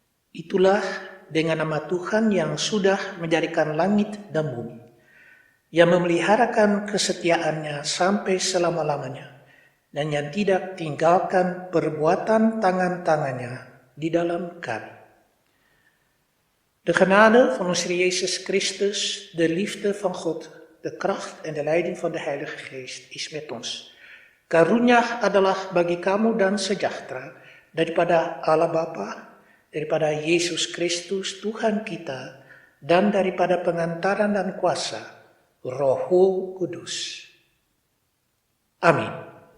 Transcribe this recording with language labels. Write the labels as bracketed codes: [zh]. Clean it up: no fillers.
[id] Itulah dengan nama Tuhan yang sudah menjadikan langit dan bumi, yang memeliharakan kesetiaannya sampai selama-lamanya, dan yang tidak tinggalkan perbuatan tangan-tangannya di dalam kami. [nl] De genade van onze Heer Jezus Christus, de liefde van God, de kracht en de leiding van de Heilige Geest is met ons. [id] Karunia adalah bagi kamu dan sejahtera daripada Allah Bapa, daripada Yesus Kristus Tuhan kita, dan daripada pengantaran dan kuasa Roh Kudus. Amin.